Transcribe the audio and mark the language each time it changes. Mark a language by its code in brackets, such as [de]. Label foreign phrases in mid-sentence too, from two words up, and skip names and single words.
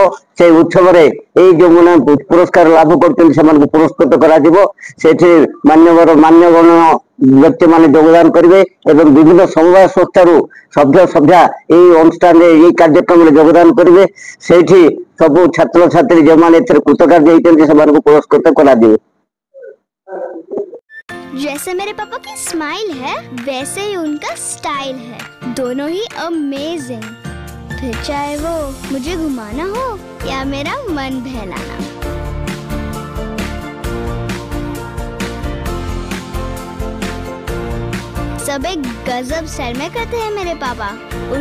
[or] ସେଇ ଉତ୍ସବରେ ଏଇ ଯେଉଁମାନେ ପୁରସ୍କାର ଲାଭ କରୁଛନ୍ତି ସେମାନଙ୍କୁ ପୁରସ୍କୃତ କରାଯିବ। ସେଠି ମାନ୍ୟଗଣ୍ୟ ବ୍ୟକ୍ତିମାନେ ଯୋଗଦାନ କରିବେ ଏବଂ ବିଭିନ୍ନ ସମବାୟ ସଂସ୍ଥାରୁ ସଭ୍ୟା ଏଇ ଅନୁଷ୍ଠାନରେ ଏଇ କାର୍ଯ୍ୟକ୍ରମରେ ଯୋଗଦାନ କରିବେ। ସେଇଠି ସବୁ ଛାତ୍ରଛାତ୍ରୀ ଯେଉଁମାନେ ଏଥିରେ କୃତକାର୍ଯ୍ୟ ହେଇଛନ୍ତି ସେମାନଙ୍କୁ ପୁରସ୍କୃତ କରାଯିବ। [hi] जैसे मेरे पापा की स्माइल है वैसे ही उनका स्टाइल है, दोनों ही अमेजिंग। फिर चाहे वो मुझे घुमाना हो या मेरा मन बहलाना। सब एक गजब स्टाइल में करते हैं मेरे पापा।